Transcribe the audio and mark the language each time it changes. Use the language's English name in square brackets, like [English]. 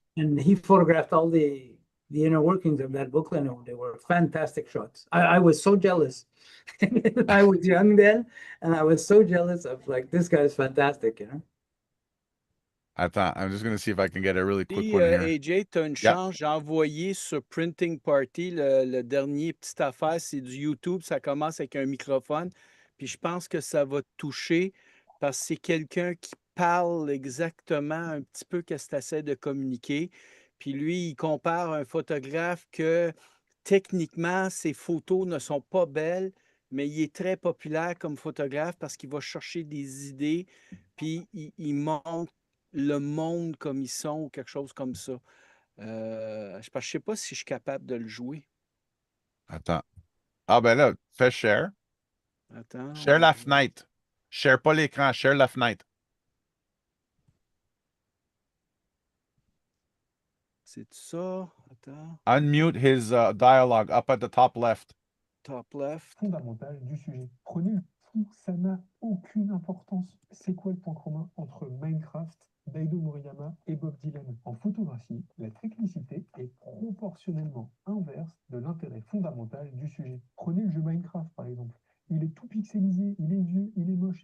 [English] and he photographed all the inner workings of that booklet. And they were fantastic shots. I was so jealous. I was young then, and I was so jealous of like, this guy is fantastic, I'm just gonna see if I can get a really quick [French] Puis, [English] one here. [French] AJ, tu as une [English] Yeah. [French] chance. J'ai envoyé sur Printing Party le dernier petite affaire. C'est du YouTube. Ça commence avec un microphone. Puis, je pense que ça va te toucher parce que c'est quelqu'un qui parle exactement un petit peu qu'est-ce que tu essaies de communiquer. Puis lui, il compare un photographe que techniquement, ses photos ne sont pas belles, mais il est très populaire comme photographe parce qu'il va chercher des idées, puis il montre le monde comme ils sont ou quelque chose comme ça. Je sais pas si je suis capable de le jouer. Attends. Ah, ben là, fais share. Attends. Share la fenêtre. Share pas l'écran, share la fenêtre. C'est ça? Attends. [English] Unmute his dialogue up at the top left. Top left. [French] Fondamental du sujet. Prenez le fond, ça n'a aucune importance. C'est quoi le point commun entre Minecraft, Daido Moriyama et Bob Dylan? En photographie, la technicité est proportionnellement inverse de l'intérêt fondamental du sujet. Prenez le jeu Minecraft par exemple. Il est tout pixelisé, il est vieux, il est moche.